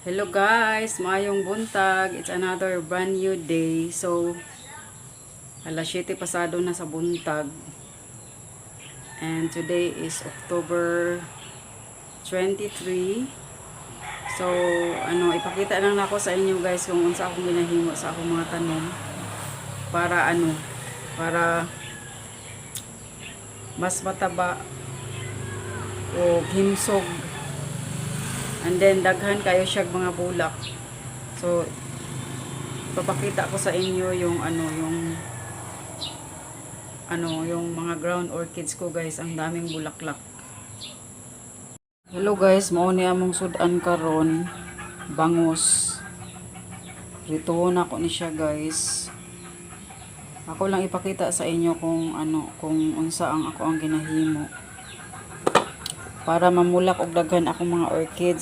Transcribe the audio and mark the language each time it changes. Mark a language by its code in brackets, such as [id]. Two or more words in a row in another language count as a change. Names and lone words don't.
[ceb] guys, maayong buntag. [en] It's another brand new day. So, [ceb] alas 7 pasado na sa buntag. [en] And today is October 23. So, [ceb] ipakita lang ako sa inyo guys kung unsa akong ginahimo sa akong mga tanom. Para mas mataba o himsog. [en] And then [ceb] daghan kayo siya mga bulak. [tl] So papakita ko sa inyo yung yung mga [en] ground orchids [tl] ko guys, ang daming bulaklak. [ceb] Hello guys, mao ni among sudan karon, bangus. Rituon ako ni siya guys. Ako lang ipakita sa inyo kung unsa ang ginahimo para mamulak og daghan akong mga orchids.